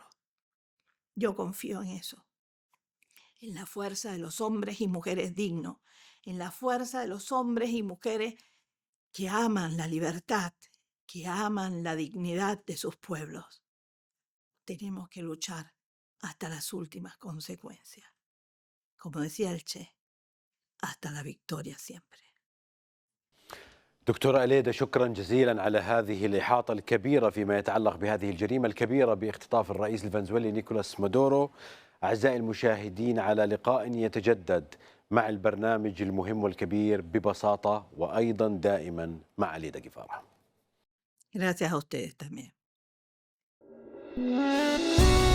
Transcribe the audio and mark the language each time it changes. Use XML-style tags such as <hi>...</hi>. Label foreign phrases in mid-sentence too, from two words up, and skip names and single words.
<es>Yo confío en eso, en la fuerza de los hombres y mujeres dignos, en la fuerza de los hombres y mujeres que aman la libertad, que aman la dignidad de sus pueblos. Tenemos que luchar hasta las últimas consecuencias. Como decía el Che, hasta la victoria siempre.</es> <ar>دكتورة أليدا، شكرا جزيلا على هذه الإحاطة الكبيرة فيما يتعلق بهذه الجريمة الكبيرة باختطاف الرئيس الفنزويلي نيكولاس مادورو. أعزائي المشاهدين، على لقاء يتجدد مع البرنامج المهم والكبير ببساطة، وأيضا دائما مع أليدا جيفارا.</ar> <es>Gracias a ustedes también.</es>